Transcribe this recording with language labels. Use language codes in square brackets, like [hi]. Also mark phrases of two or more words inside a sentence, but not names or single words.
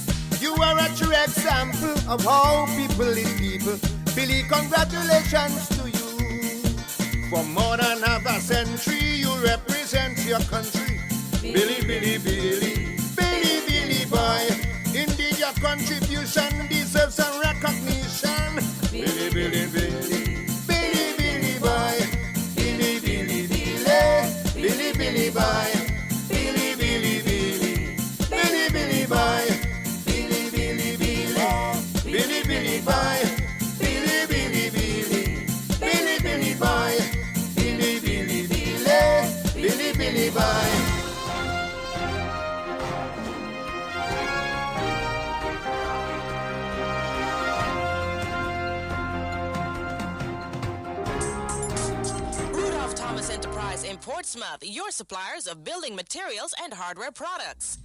[en] You are a true example of how people is people. Billy, congratulations to you. For more than half a century, you represent your country. Billy, Billy, Billy, Billy, Billy boy. Indeed, your contribution deserves some recognition. Billy, Billy, Billy, Billy, Billy boy. Billy, Billy, Billy, Billy, Billy boy. Billy, Billy, Billy, Billy, Billy boy. Billy, Billy, Billy, Billy, Billy boy. Billy, Billy, Billy, Billy, Billy boy. Billy, Billy, Billy, Billy, Billy boy. Enterprise in Portsmouth, your suppliers of building materials and hardware products.